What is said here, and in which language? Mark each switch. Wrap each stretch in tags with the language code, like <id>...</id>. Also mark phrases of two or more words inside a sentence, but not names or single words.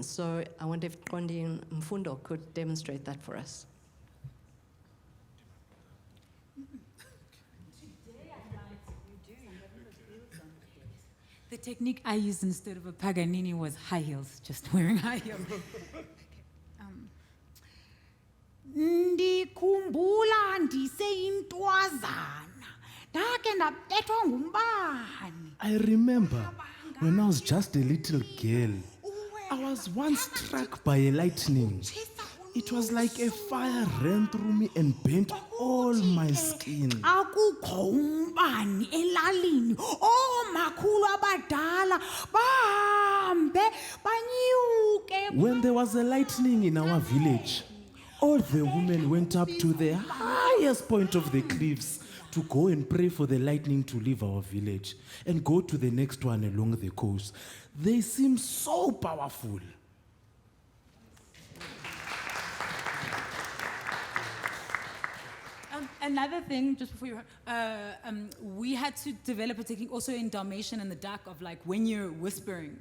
<en>So I wonder if Qondiswa and Mfundo could demonstrate that for us. The technique I used instead of a Paganini was high heels, just wearing high heels.</en> <xh>Ndikhumbula ndiseyintwazana ndake ndabethwa ngumbane.</xh> <en>I remember when I was just a little girl, I was once struck by a lightning. It was like a fire ran through me and burnt all my skin.</en> <xh>Akukho umbane elalini. Oomakhulu abadala bahambe banyuke.</xh> <en>When there was a lightning in our village, all the women went up to the highest point of the cliffs to go and pray for the lightning to leave our village and go to the next one along the coast. They seem so powerful. Another thing, just before you, we had to develop a technique also in Dalmatian and the duck of like when you're whispering.</en>